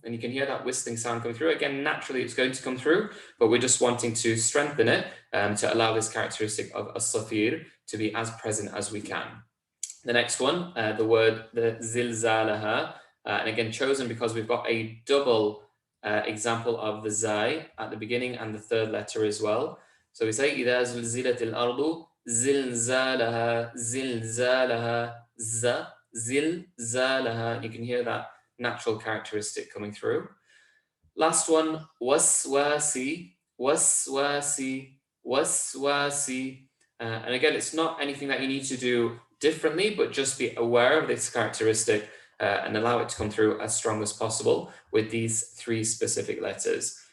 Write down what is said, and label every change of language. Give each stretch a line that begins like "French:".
English: And you can hear that whistling sound come through. Again, naturally it's going to come through, but we're just wanting to strengthen it to allow this characteristic of as-safir to be as present as we can. The next one, the zilzalaha, and again chosen because we've got a double example of the zai at the beginning and the third letter as well. So we say
Arabic: إذا زلزلت الأرض زلزالها زلزالها زلزالها.
English: You can hear that natural characteristic coming through. Last one, waswasi, waswasi, waswasi. And again, it's not anything that you need to do differently, but just be aware of this characteristic and allow it to come through as strong as possible with these three specific letters.